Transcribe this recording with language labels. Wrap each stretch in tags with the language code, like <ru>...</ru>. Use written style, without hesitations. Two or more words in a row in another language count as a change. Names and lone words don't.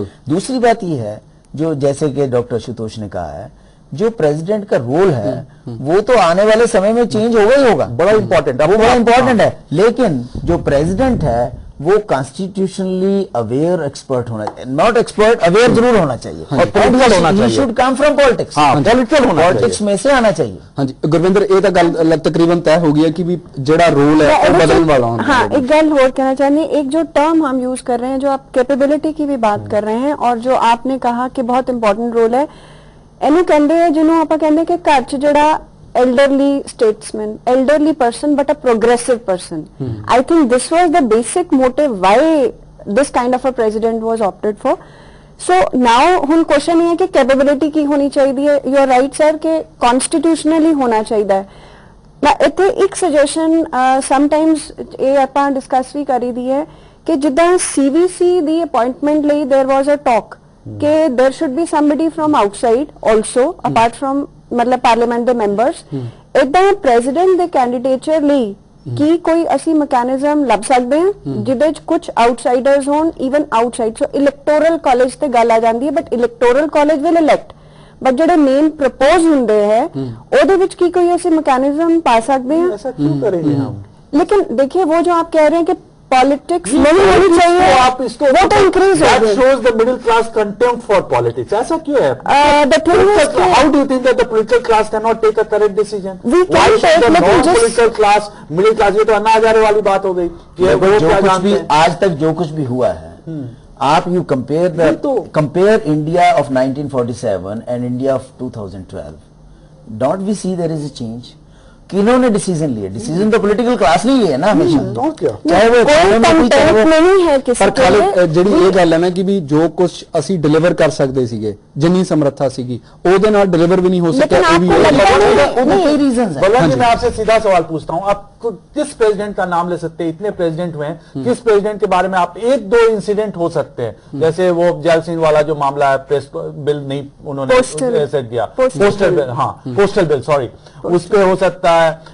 <hi>दूसरी बात ये है, जो जैसे कि डॉक्टर आशुतोष ने कहा है, जो प्रेसिडेंट का रोल है वो तो आने वाले समय में चेंज होगा ही होगा, बड़ा इंपॉर्टेंट है, वो बड़ा इंपॉर्टेंट है, लेकिन जो प्रेसिडेंट है वो</hi> <en>constitutionally aware expert</en> <hi>होना चाहिए,</hi> <en>not expert,</en> <hi>अवेयर जरूर होना चाहिए और पॉलिटिकल होना चाहिए,</hi> <en>should come from politics,</en> <hi>पॉलिटिकल होना, पॉलिटिक्स में से आना चाहिए। हाँ जी गुरविंदर, ये तो गल तकरीबन तय हो गई है कि भी जेड़ा रोल है वो बदलने वाला होना। हाँ, एक गल और कहना चाहनी, एक जो टर्म हम यूज कर रहे हैं, जो आप कैपेबिलिटी की भी बात कर रहे हैं और जो आपने कहा कि बहुत इंपॉर्टेंट रोल है,</hi> <pa>ਇਹਨੂੰ ਕਹਿੰਦੇ ਆ ਜਿਹਨੂੰ ਆਪਾਂ ਕਹਿੰਦੇ ਕਿ ਘਰ 'ਚ ਜਿਹੜਾ</pa> <en>elderly statesman, elderly person but a progressive person. I think this was the basic motive why this kind of a president was opted for. So now</en> <pa>ਹੁਣ question ਇਹ ਹੈ ਕਿ capability ਕੀ ਹੋਣੀ ਚਾਹੀਦੀ ਹੈ।</pa> <en>You are right sir</en> <pa>ਕਿ constitutionally ਹੋਣਾ ਚਾਹੀਦਾ ਹੈ। ਮੈਂ ਇੱਥੇ ਇੱਕ</pa> <en>suggestion sometimes</en> <pa>ਇਹ ਆਪਾਂ discuss ਵੀ ਕਰੀ ਦੀ ਹੈ ਕਿ ਜਿੱਦਾਂ CVC ਦੀ appointment ਲਈ</pa> <en>there was a talk</en> <pa>कि</pa> <en>there should be somebody from outside also apart from</en> <pa>मतलब पार्लियामेंट ਦੇ ਮੈਂਬਰਸ। ਇਦਾਂ ਪ੍ਰੈਜ਼ੀਡੈਂਟ ਦੇ ਕੈਂਡੀਡੇਚਰ ਲਈ ਕੀ ਕੋਈ ਅਸੀਂ ਮੈਕੈਨਿਜ਼ਮ ਲੱਭ ਸਕਦੇ ਹਾਂ ਜਿਹਦੇ ਚ ਕੁਝ ਆਊਟਸਾਈਡਰਸ ਹੋਣ,</pa> <en>even outside, so electoral college</en> <pa>ਤੇ ਗੱਲ ਆ ਜਾਂਦੀ ਹੈ,</pa> <en>but electoral college will elect, but</en> <pa>ਜਿਹੜੇ ਮੇਨ ਪ੍ਰਪੋਜ਼ ਹੁੰਦੇ ਹੈ ਉਹਦੇ ਵਿੱਚ ਕੀ ਕੋਈ ਅਸੀਂ ਮੈਕੈਨਿਜ਼ਮ ਪਾ ਸਕਦੇ हैं?</pa> <hi>ऐसा क्यों करेंगे हम? लेकिन देखिए वो जो आप कह रहे हैं कि पॉलिटिक्स नहीं होनी चाहिए, आप इसको वो तो इंक्रीज</hi> <en>that shows the middle class contempt for politics.</en> <hi>ऐसा क्यों है?</hi> <en>The thing is कि how do you think that the political class cannot take a correct decision? We Why can should the take, लेकिन non-political class, middle class,</en> <hi>ये तो अन्ना हजारे वाली बात हो गई कि जो कुछ भी आज तक जो कुछ भी हुआ है, आप</hi> <en>you compare India of 1947 and India of 2012, don't we see there is a change?</en> <hi>किन्होंने डिसीजन लिए? डिसीजन तो</hi> <en>political class</en> <hi>नहीं लिए ना हमेशा, चाहे वो नहीं है किसी</hi> <pa>ਪਰ ਖਾਲੀ ਜਿਹੜੀ ਇਹ ਗੱਲ ਹੈ ਨਾ ਕਿ ਵੀ ਜੋ ਕੁਝ ਅਸੀਂ ਡਿਲੀਵਰ ਕਰ ਸਕਦੇ ਸੀਗੇ, ਜਿੰਨੀ ਸਮਰੱਥਾ ਸੀਗੀ, ਉਹਦੇ ਨਾਲ ਡਿਲੀਵਰ ਵੀ ਨਹੀਂ ਹੋ ਸਕਿਆ।</pa> <hi>लेकिन</hi> <pa>ਇਹ ਵੀ</pa> <hi>आपको लगता है कई रीजन है। बल्ला जी, मैं आपसे सीधा सवाल पूछता हूँ, आप किस प्रेसिडेंट का नाम ले सकते हैं? इतने प्रेसिडेंट हुए हैं, किस प्रेसिडेंट के बारे में आप एक दो इंसिडेंट हो सकते हैं, जैसे वो जैल सिंह वाला जो मामला है,</hi> <en>press bill</en> <hi>नहीं उन्होंने सेट किया,</hi> <en>postal bill,</en> <hi>हाँ</hi> <en>postal bill,</en> <hi>सॉरी, उस पे हो सकता है।</hi>